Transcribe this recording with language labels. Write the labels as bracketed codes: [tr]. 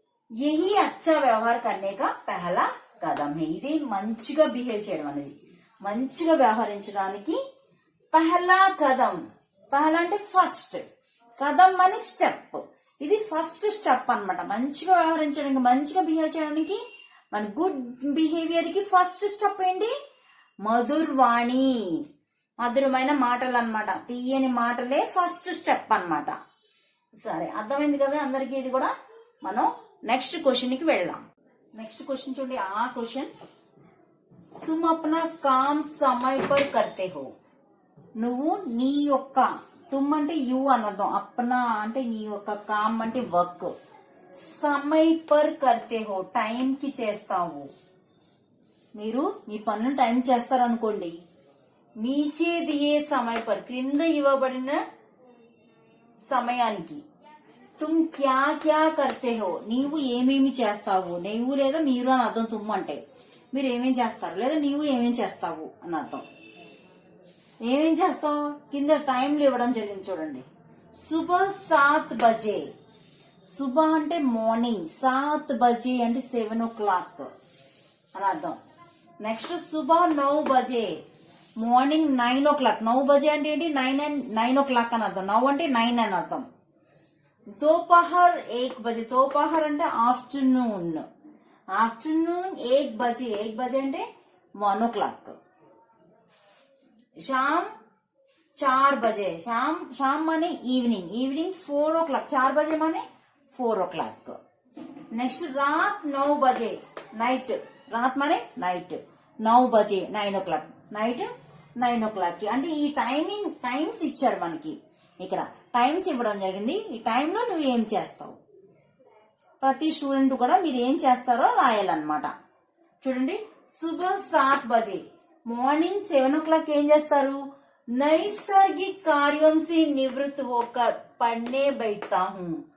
[hi] యహీ అచ్చా వ్యవహార్ కర్నేకా పెహలా కదం హే [te] ఇది మంచిగా బిహేవ్ చేయడం అనేది మంచిగా వ్యవహరించడానికి పెహలా కదం పెహలా అంటే ఫస్ట్ కదం అని స్టెప్ ఇది ఫస్ట్ స్టెప్ అనమాట మంచిగా వ్యవహరించడానికి మంచిగా బిహేవ్ చేయడానికి మన గుడ్ బిహేవియర్ కి ఫస్ట్ స్టెప్ ఏంటి మధుర్వాణి మధురమైన మాటలు అనమాట తీయని మాటలే ఫస్ట్ స్టెప్ అనమాట సరే అర్థమైంది కదా అందరికీ ఇది కూడా మనం నెక్స్ట్ క్వశ్చన్ కి వెళ్దాం. నెక్స్ట్ క్వశ్చన్ చూడండి. ఆ క్వశ్చన్, [hi] तुम अपना काम समय पर करते हो. [te] నువ్వు నీ యొక్క, తుమ్ అంటే యు అనర్థం, అప్నా అంటే నీ యొక్క, కామ్ అంటే వర్క్, [hi] సమయ్ పర్ కర్తే హో [te] టైం కి చేస్తావు. మీరు మీ పనులు టైం చేస్తారు అనుకోండి. [hi] నీచే దియే సమయ పర్, [te] క్రింద ఇవ్వబడిన సమయానికి, [hi] తుమ్ క్యా క్యా కర్తే హో, [te] నీవు ఏమేమి చేస్తావు. నీవు లేదా మీరు అని అర్థం తుమ్ అంటే. మీరు ఏమేం చేస్తారు లేదా నీవు ఏమేం చేస్తావు అని అర్థం. ఏమేం చేస్తావు కింద టైంలు ఇవ్వడం జరిగింది చూడండి. [hi] సుబహ 7 బజే, [te] సుబహ అంటే మార్నింగ్, 7 బజే అంటే 7 o'clock అని అర్థం. Next [hi] సుబహ 9 బజే, [te] morning 9 o'clock. 9 బజే అంటే ఏంటి, 9 o'clock అని అర్థం. 9 అంటే 9 అని అర్థం. [hi] దోపహర్ 1 బజే, [te] దోపహర్ అంటే ఆఫ్టర్నూన్, ఆఫ్టర్నూన్ 1 బజే, 1 బజే అంటే 1 o'clock. [hi] शाम 4 बजे, शाम माने इवनिंग, इवनिंग 4 o'clock, 4 बजे माने 4 o'clock. नेक्स्ट रात 9 बजे, नाइट, रात माने नाइट, 9 बजे 9 o'clock, [te] నైట్ 9 o'clock కి. అంటే ఈ టైమ్స్ ఇచ్చారు మనకి, ఇక్కడ టైమ్స్ ఇవ్వడం జరిగింది. ఈ టైంలో నువ్వు ఏం చేస్తావు, ప్రతి స్టూడెంట్ కూడా మీరు ఏం చేస్తారో రాయాలన్నమాట. చూడండి, సుబహ 7 బజే, మార్నింగ్ 7 o'clock ఏం చేస్తారు, [hi] నైసర్గిక్ కార్యం से निवृत्त होकर पढ़ने बैठता हूं.